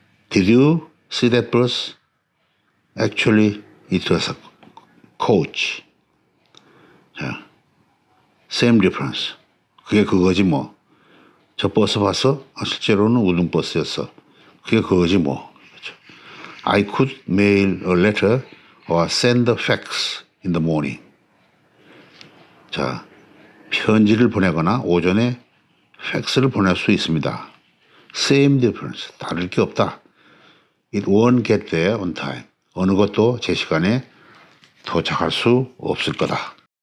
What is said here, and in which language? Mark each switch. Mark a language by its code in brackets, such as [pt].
[en] Did you see that bus? Actually, it was a coach. Same difference. [ko] 그게 그거지 뭐. 저 버스 봤어? 실제로는 우등버스였어. 그게 그거지 뭐. 그렇죠. [en] I could mail a letter or send the fax in the morning. [ko] 자, 편지를 보내거나 오전에 팩스를 보낼 수 있습니다. [en] Same difference. [ko] 다를 게 없다. [en] It won't get there on time. [ko] 어느 것도 제 시간에 도착할 수 없을 거다.